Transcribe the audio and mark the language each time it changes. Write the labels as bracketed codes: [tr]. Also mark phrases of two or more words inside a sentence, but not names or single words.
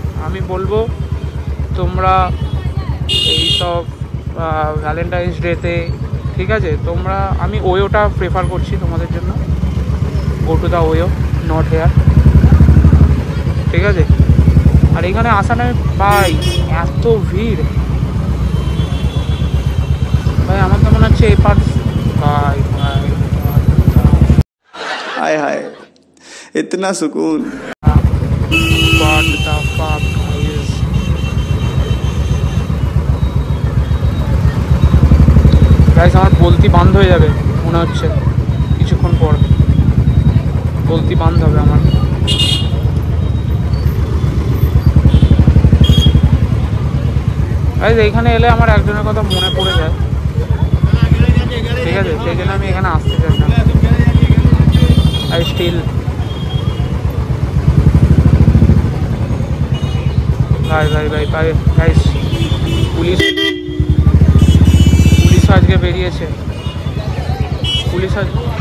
[bn] আমি বলবো তোমরা এইসব ভ্যালেন্টাইন্স ডেতে, ঠিক আছে, আমি ওয়োটা প্রেফার করছি তোমাদের জন্য। [en] go to the OYO, not here, [bn] ঠিক আছে। আর এখানে আসা নয় ভাই, এত ভিড় ভাই আমার তো মনে হচ্ছে এই পার্ট ভাই ভাই [hi] हाय हाय इतना सुकून [en] what the fuck guys [bn] গাইস আমার বলতি বন্ধ হয়ে যাবে মনে হচ্ছে কিছুক্ষণ পর বলতি বন্ধ হবে আমার গাইস এইখানে এলে আমার একজনের কথা মনে পড়ে যায় ঠিক আছে সেই জন্য আমি এখানে আসতে চাই না [en] I still [bn] ভাই গাইস পুলিশ আজকে বেরিয়েছে পুলিশ আজ